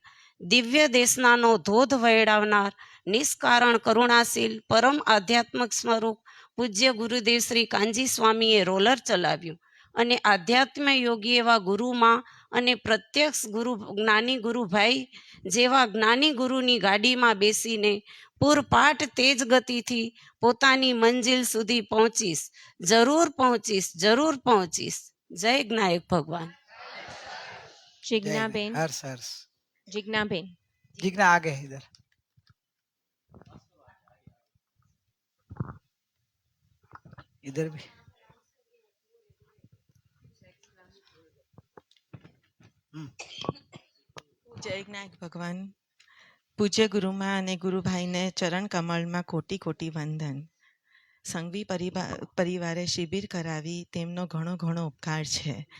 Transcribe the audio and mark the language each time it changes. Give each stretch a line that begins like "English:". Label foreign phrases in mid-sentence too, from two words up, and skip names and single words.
Gujarati: દિવ્ય દેશનાનો ધોધ વહેડાવનાર નિષ્કારણ કરુણાશીલ પરમ આધ્યાત્મક સ્વરૂપ પૂજ્ય ગુરુદેવ શ્રી કાનજી સ્વામીએ રોલર ચલાવ્યું, અને આધ્યાત્મ યોગી એવા ગુરુમાં અને પ્રત્યક્ષ ગુરુ જ્ઞાની ગુરુભાઈ જેવા જ્ઞાની ગુરુની ગાડીમાં બેસીને પૂરપાટ તેજ ગતિથી પોતાની મંજિલ સુધી પહોંચીશ, જરૂર પહોંચીશ, જરૂર પહોંચીશ. જય જ્ઞાયક ભગવાન.
Hindi: जय जिज्ञाबेन, हर्ष हर्ष. जिज्ञाबेन, जिग्ना आगे है इधर. इधर भी.
Gujarati: જય જ્ઞાયક ભગવાન. પૂજ્ય ગુરુમાં અને ગુરુભાઈને ચરણ કમળમાં કોટી કોટી વંદન. સંઘવી પરિવારે શિબિર કરાવી તેમનો ઘણો ઘણો ઉપકાર છે.